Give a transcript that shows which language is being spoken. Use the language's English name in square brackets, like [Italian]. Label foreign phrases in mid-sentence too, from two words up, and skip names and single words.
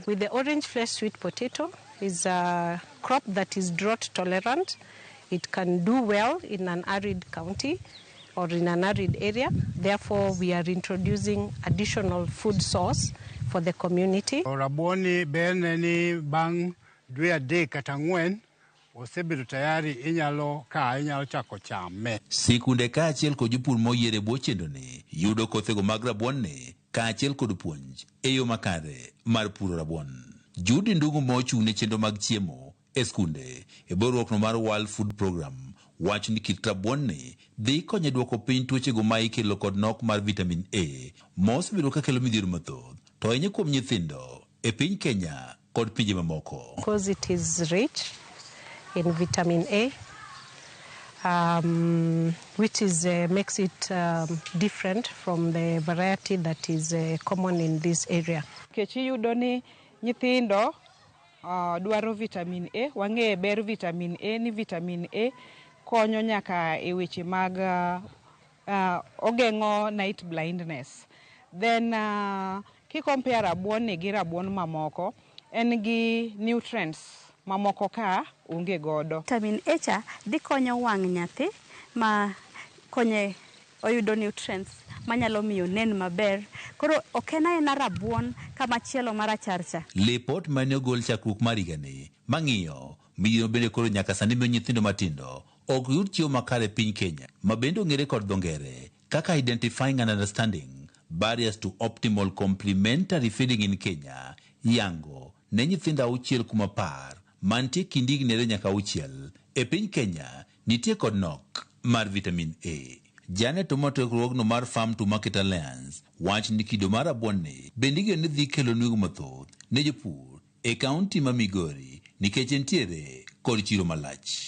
[English] With the orange flesh sweet potato is a crop that is drought tolerant. It can do well in an arid county or in an arid area. Therefore, we are introducing additional food source for the community. [Luo (Kenya and Tanzania)] Rabuoni beneni bang dwe adek kata ang'wen osebedo tayari inyalo chako chame. Sikunde kaachiel kod jopur moyiere bwo chendoni yudo kothego mag rabuon ni kaachiel kod puonj e yo makare mar puro rabuon. Judy Ndungu mochung' ne chenro mag chiemo e skunde e borruokno mar World Food Program wacho ni kit rabuon ni dhi konyo duoko piny tuochego ma ikelo kod nok mar vitamin A mosebedo ka kelo midhiero mathoth to ahinya kuom nyithindo e piny Kenya kod pinje mamoko. [English] Because it is rich in vitamin A, which is makes it different from the variety that is common in this area. [Luo (Kenya and Tanzania)] Kechi yudo ni nyithindo dwaro vitamin A, wang'e ber vitamin A ni vitamin A konyo nyaka e weche mag ogeng'o [English] night blindness. [Luo (Kenya and Tanzania)] Then kikompare rabuon ni gi rabuon mamoko en gi nutrients mamoko ka onge godo. Vitamin A cha dhi konyo wang' nyathi ma konye oyudo nutrients manyalo miyo nen maber. Koro okena ena rabuon kama chielo marachar cha. Lipot mane ogol chakruok mar higani mang'iyo midhiero bende koro nyaka sani miyo nyithindo matindo ok yud chiemo makare piny Kenya ma bende ong'ere kod dho ngere kaka identifying and understanding barriers to optimal complementary feeding in Kenya yango ne nyithindo 6 mantie kind higni 2 nyaka 6 e piny Kenya nitie kod nok mar vitamin A. Janet Omoto mar Farm to Market Alliance wach ni kido mar rabuon ni bende gene dhi kelo nweng'o mathoth ne jopur e kaunti ma Migori nikech entiere kod chiro malach.